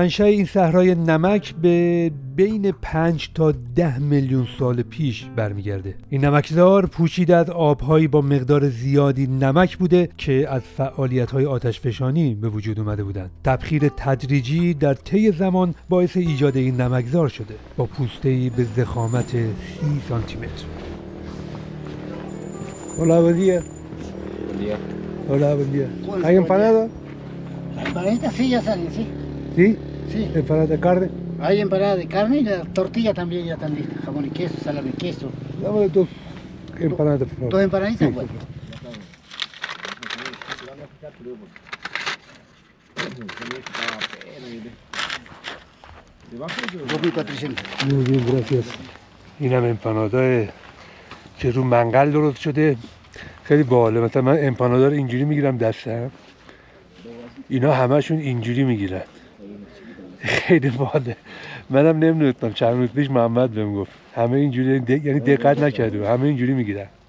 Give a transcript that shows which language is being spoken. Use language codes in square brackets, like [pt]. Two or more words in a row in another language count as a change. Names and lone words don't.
[fa] منشأ این صحرای نمک به بین 5 تا 10 میلیون سال پیش برمیگرده. این نمکزار پوشیده از آبهایی با مقدار زیادی نمک بوده که از فعالیت‌های آتشفشانی به وجود اومده بودند. تبخیر تدریجی در طی زمان باعث ایجاد این نمکزار شده با پوسته‌ای به ضخامت 30 سانتی متر. [es] Hola, buen día. Hola, buen día. ¿Hay empanada? Empanaditas sí, ya salen, sí. ¿Sí? Sí. ¿Empanada de carne? Hay empanada de carne y la tortilla también ya están listas. Jamón y queso, salame y queso. Dame dos empanadas, por favor. ¿Dos empanaditas? Sí. Bueno. Muy bien, gracias. [fa] اینم امپانادا که رو منقل درست شده، خیلی باحاله. مثلا من امپانادا رو اینجوری میگیرم دستم، اینا همشون اینجوری میگیرن. خیلی باحاله. منم نمیدونستم، چند روز پیش محمد بهم گفت همه اینجوری، یعنی دقت نکرده، همه اینجوری میگیرن.